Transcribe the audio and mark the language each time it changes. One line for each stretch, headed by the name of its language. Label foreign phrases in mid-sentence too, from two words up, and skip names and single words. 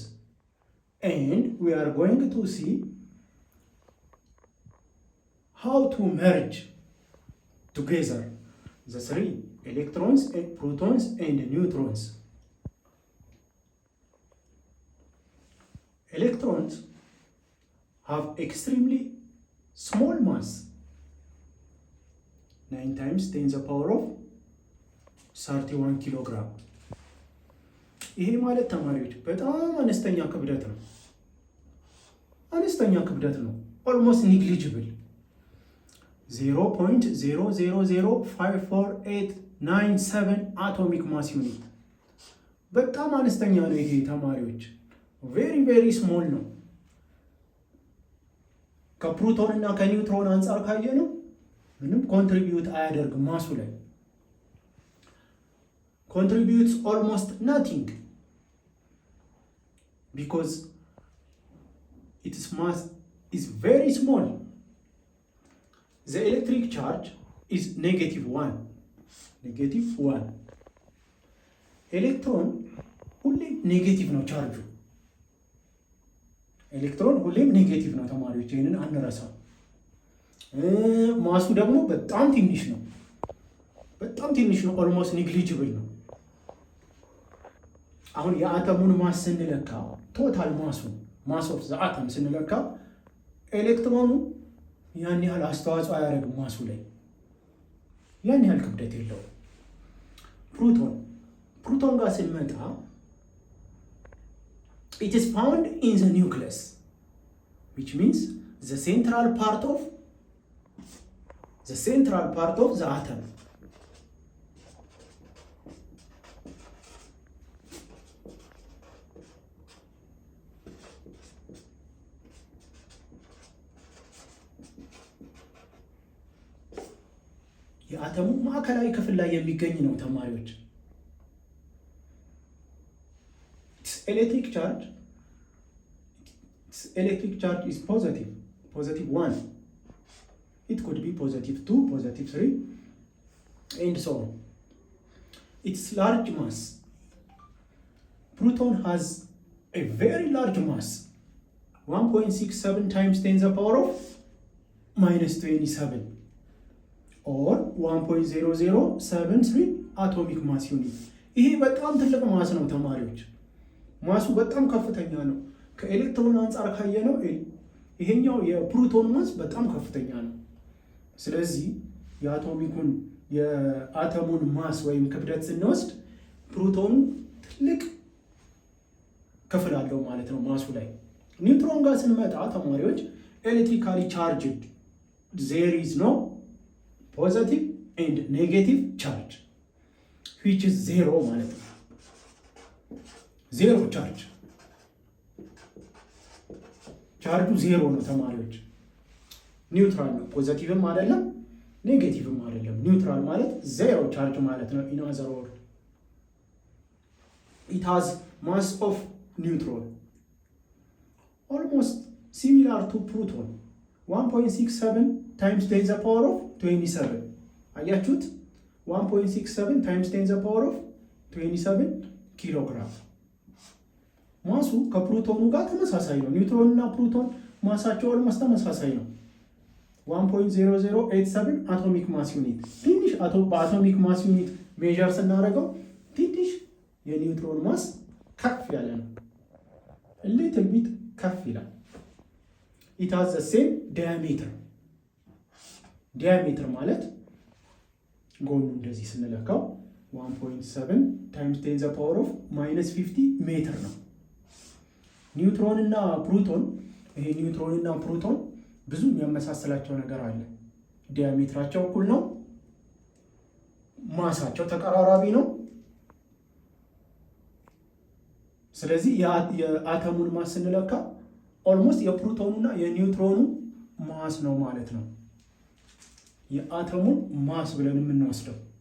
English: And we are going to see how to merge together the three electrons, protons and neutrons. Electrons have extremely small mass, 9 times 10 to the power of 31 kilogram.
Amharic: ይሄ ማለት ተማሪዎች በጣም አነስተኛ ክብደት ነው።
English: almost negligible
Amharic: 0.00054897
English: atomic mass unit
Amharic: በጣም አነስተኛ ነው። ይሄ ተማሪዎች
English: very small
Amharic: ነው። ከፕሮቶን እና ከኒውትሮን አንጻር ካየነው ምንም ኮንትሪቢዩት አያደርግም ማሱ ላይ
English: contributes almost nothing because its mass is very small. The electric charge is -1.
Amharic: Electron ሁሌም ኔጌቲቭ ነው ቻርጁ። ኤሌክትሮን ሁሌም ኔጌቲቭ ነው ተማሪዎች፣ ይሄንን አንረሳው። ማሱ ደግሞ በጣም ትንሽ ነው።
English: almost negligible
Amharic: ነው። አሁን የአተሙን ማስ ስንለካ
English: total mass of the atom
Amharic: ስንለካ ኤሌክትሮኑ ያን ያህል አስተዋጽኦ አያደርግም ማሱ ላይ፣ ያን ያህል ክብደት የለውም። ፕሮቶን ጋር ስንመጣ
English: it is found in the nucleus which means the central part of the atom.
Amharic: የአተሙ ማዕከላዊ ክፍል ላይ የሚገኝ ነው ተማሪዎች።
English: electric charge is positive 1. It could be +2, +3 and so on. Its large mass. Proton has a very large mass, 1.67 times 10 to the power of -27 or 1.0073 atomic mass unit.
Amharic: ይሄ በጣም ትልቅ ማስ ነው ተማሪዎች። ማሱ በጣም ከፍተኛ ነው። ከኤሌክትሮን አንጻር ካየነው ይሄኛው የፕሮቶን ማስ በጣም ከፍተኛ ነው። ስለዚህ የአተሙን ማስ ወይም ክብደት ስንወስድ ፕሮቶኑ ትልቅ ክፍል አለው ማለት ነው ማሱ ላይ። ኒውትሮን ጋር ስንመጣ ተማሪዎች
English: electrically charged there is no positive and negative charge which is 0
Amharic: ማለት ነው። 0 ቻርጅ ቻርጁ 0 ነው ተማሪዎች። ኒውትራል ነው፣ ፖዚቲቭም አይደለም ኔጌቲቭም አይደለም። ኒውትራል ማለት 0 ቻርጅ ማለት ነው።
English: in other words it has mass of neutron almost similar to proton, 1.67 times 10 to the power of 27.
Amharic: አያችሁት?
English: 1.67 times 10 to the power of 27
Amharic: ኪሎግራም። ማሱ ከፕሮቶኑ ጋር ተመሳሳይ ነው። ኒውትሮን እና ፕሮቶን ማሳቸው ኦልሞስት ተመሳሳይ ነው። 1.0087
English: atomic mass unit።
Amharic: ትንሽ በአቶሚክ
English: mass unit measure
Amharic: ስናደርገው ትንሽ የኒውትሮን ማስ ከፍ ያለ ነው።
English: little bit
Amharic: ከፍ ይላል።
English: it has the same diameter
Amharic: ማለት ጎኑ እንደዚህ ስንለካው
English: 1.7 times 10 to the power of -50
Amharic: ሜትር ነው። ኒውትሮን እና ፕሮቶን ብዙ የሚያመሳስላቸው ነገር አለ። ዲያሜትራቸው እኩል ነው፣ ማሳቸው ተቀራራቢ ነው። ስለዚህ የአተሙን ማስ ስንለካ ኦልሞስት የፕሮቶኑና የኒውትሮኑ ማስ ነው ማለት ነው የአተሙን ማስ ብለን የምንወስደው።